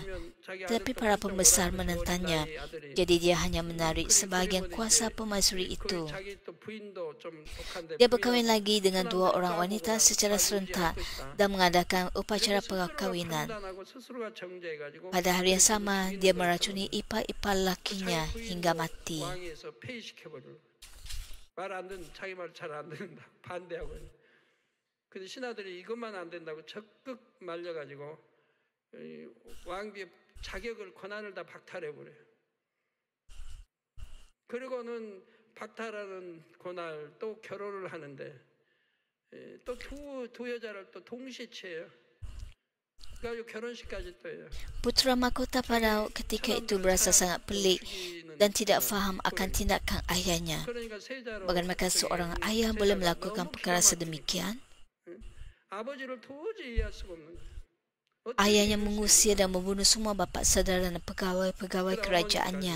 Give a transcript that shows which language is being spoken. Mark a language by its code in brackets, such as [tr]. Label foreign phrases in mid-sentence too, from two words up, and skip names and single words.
[ms] Tetapi para pembesar menentangnya. Jadi dia hanya menarik sebahagian kuasa pemaisuri itu. Dia berkahwin lagi dengan 2 orang wanita secara serentak dan mengadakan upacara perkahwinan. Pada hari yang sama, dia meracuni ipar-ipar lakinya hingga mati. [ko] 말 안 듣는 자기 말 잘 안 듣는다 반대하고 근데 신하들이 이것만 안 된다고 적극 말려가지고 왕비의 자격을 권한을 다 박탈해 버려요. 그리고는 박탈하는 그날 또 결혼을 하는데 또 두 여자를 또 동시에 취해요. [ms] Putera mahkota pada ketika itu berasa sangat pelik dan tidak faham akan tindakan ayahnya. Bagaimana seorang ayah boleh melakukan perkara sedemikian? Ayahnya mengusir dan membunuh semua bapa saudara dan pegawai-pegawai kerajaannya.